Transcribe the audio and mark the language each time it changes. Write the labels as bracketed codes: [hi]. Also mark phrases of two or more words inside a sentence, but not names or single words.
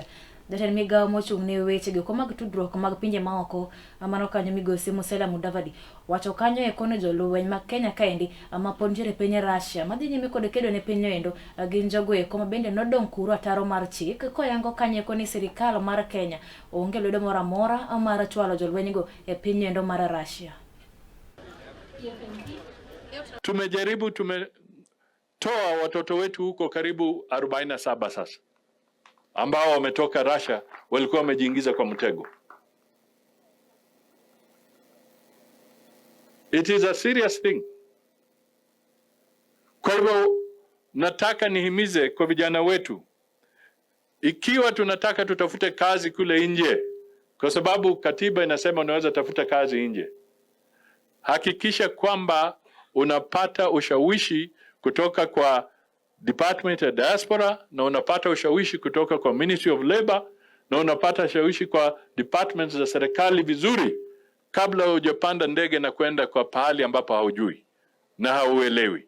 [luo] Jatend migawo mochung' ne weche go koma tudruok mag pinje maoko amano kanyo migosi Musalia Mudavadi wacho kanyo e kono jolweny mag Kenya kaendi ama ponjere piny Russia madhi nyime kod kedo ne piny endo gin jogo e koma bende nodong' kuro ataro mar chik koyango kanyo koni sirikal mar Kenya onge lwedo moro amora amara chwalo jolweny go e piny endo mar Russia. [sw] Tumetoa watoto wetu huko karibu 47 sasa ambao wametoka Russia, walikuwa wamejiingiza kwa mtego. [en] It is a serious thing. [sw] Kwa hivyo nataka nihimize kwa vijana wetu, ikiwa tunataka tutafute kazi kule nje, kwa sababu katiba inasema unaweza tafuta kazi nje, hakikisha kwamba unapata ushawishi kutoka kwa Department of Diaspora, na unapata ushawishi kutoka kwa Ministry of Labor, na unapata ushawishi kwa departments za serikali vizuri kabla hujapanda ndege na kwenda kwa pahali ambapo haujui na hauelewi.